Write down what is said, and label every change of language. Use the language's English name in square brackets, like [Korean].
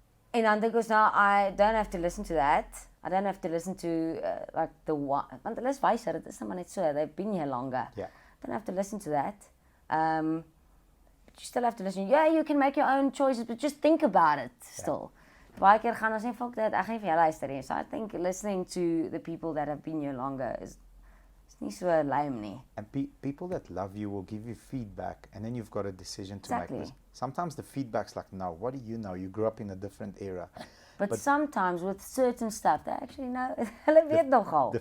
[Afrikaans] En dan dink ons nou, [English] I don't have to listen to that. I don't have to listen to, like, [Afrikaans] want hulle is wyser, dit is nou maar net so, [English] they've been here longer. Yeah. Don't have to listen to that. But you still have to listen. Yeah, you can make your own choices, but just think about it still. [Afrikaans] Baie keer gaan ons sê, [English] fuck that, [Afrikaans] ek gaan nie vir jou luister nie. [English] So I think listening to the people that have been here longer is [Afrikaans] nie so lame nie. [English] And people that love you will give you feedback, and then you've got a decision to Exactly. make. Sometimes the feedback's like, no, what do you know? You grew up in a different era. But sometimes with certain stuff, they actually know, [Afrikaans] hulle weet nogal.